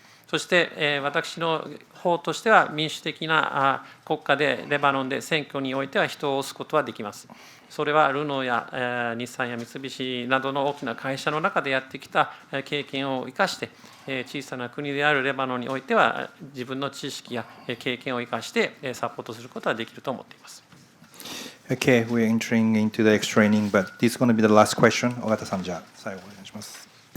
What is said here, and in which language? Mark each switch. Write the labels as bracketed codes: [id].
[ja] そして私の方としては、民主的な国家でレバノンで選挙においては人を推すことはできます。それはルノーや日産や三菱などの大きな会社の中でやってきた経験を生かして、小さな国であるレバノンにおいては自分の知識や経験を生かしてサポートすることはできると思っています。 [en] Okay, we're entering into the extra inning, but this is going to be the last question. [ja] 尾形さん、じゃあ最後お願いします。